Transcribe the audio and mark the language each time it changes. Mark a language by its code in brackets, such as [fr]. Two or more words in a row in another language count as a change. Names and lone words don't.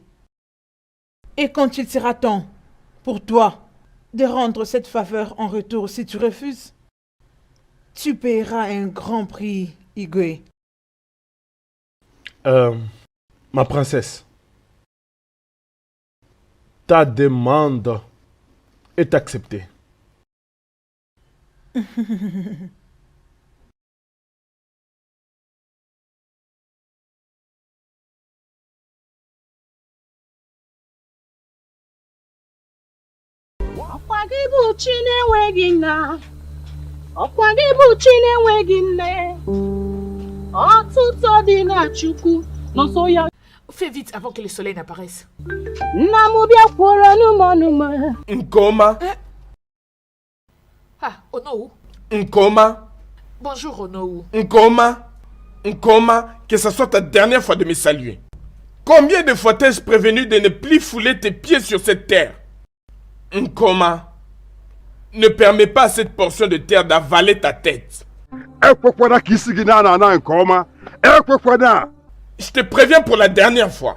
[fr] Et quand il sera temps pour toi de rendre cette faveur en retour si tu refuses, tu paieras un grand prix, Igwe. ma princesse, ta demande est acceptée. [ig] Ọkwa gị bụ chi na-enweghị nna, ọkwa gị bụ chi na-enweghị nne, ọtụtụ dị na Chukwu n'ọsọ ya. [fr] Fais vite avant que le soleil n'apparaisse. [ig] Nna m bịa kwụrụ n'ụmụnụmụ. [fr] Nkoma. Ah, Onowu. Nkoma. Bonjour, Onowu. Nkoma. Nkoma, que ce soit ta dernière fois de me saluer. Combien de fois t'ai-je prévenu de ne plus fouler tes pieds sur cette terre? Nkoma, ne permets pas à cette portion de terre d'avaler ta tête. Je te préviens pour la dernière fois.